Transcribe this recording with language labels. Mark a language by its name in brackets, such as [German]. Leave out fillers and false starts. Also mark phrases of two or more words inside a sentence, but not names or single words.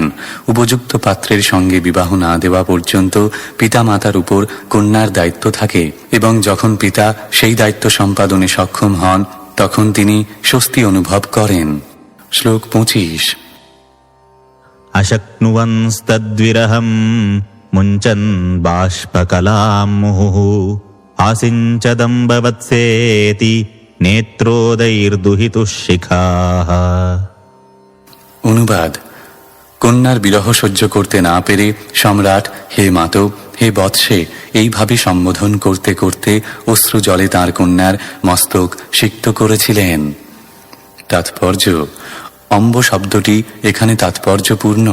[Bangla] উপযুক্ত পাত্রের সঙ্গে বিবাহ না দেওয়া পর্যন্ত পিতা মাতার উপর কন্যার দায়িত্ব থাকে এবং যখন পিতা সেই দায়িত্ব সম্পাদনে সক্ষম হন তখন তিনি স্বস্তি অনুভব করেন। শ্লোক 25। [Sanskrit] অশক্নুবংস্তদ্বিরহম मुञ्चन् बाष्पकलां मुहुः आसिञ्चदम्बवत्सेति नेत्रोदैर्दुहितुः शिखाः। [Bangla] অনুবাদ: কন্যার বিরহ সহ্য করতে না পেরে সম্রাট হে মাতব, হে বৎসে এইভাবে সম্বোধন করতে করতে অশ্রু জলে তাঁর কন্যার মস্তক সিক্ত করেছিলেন। তাৎপর্য: অম্ব শব্দটি এখানে তাৎপর্যপূর্ণ।